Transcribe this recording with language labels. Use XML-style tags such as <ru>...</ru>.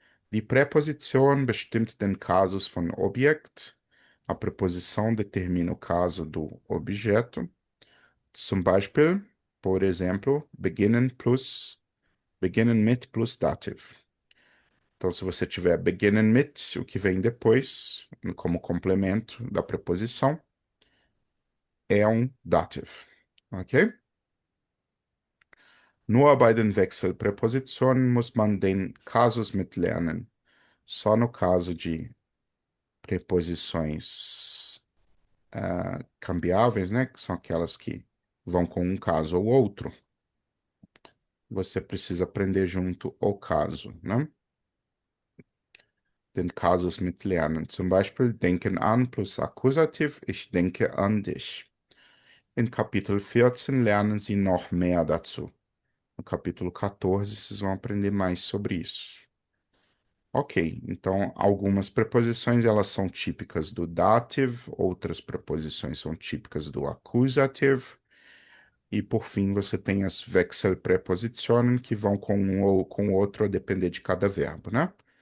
<de>Die Präposition bestimmt den Kasus von Objekt.</de> <pt>A preposição determina o caso do objeto.</pt> <de>Zum Beispiel,</de> <pt>por exemplo,</pt> <de>beginnen mit plus Dativ.</de> <pt>Então, se você tiver beginnen mit, o que vem depois, como complemento da preposição, é um dative. Ok?</pt> <de>Nur bei den Wechselpräpositionen muss man den Kasus mitlernen.</de> <pt>Só no caso de preposições cambiáveis, né, que são aquelas que vão com um caso ou outro, você precisa aprender junto o caso, né?</pt> <de>Den Kasus mitlernen. Zum Beispiel denken an plus Akkusativ, ich denke an dich. In Kapitel 14 lernen Sie noch mehr dazu.</de> <pt>No capítulo 14, vocês vão aprender mais sobre isso. Ok, então algumas preposições elas são típicas do dative, outras preposições são típicas do accusative, e por fim você tem as Wechselpräpositionen que vão com um ou com o outro a depender de cada verbo, né?</pt>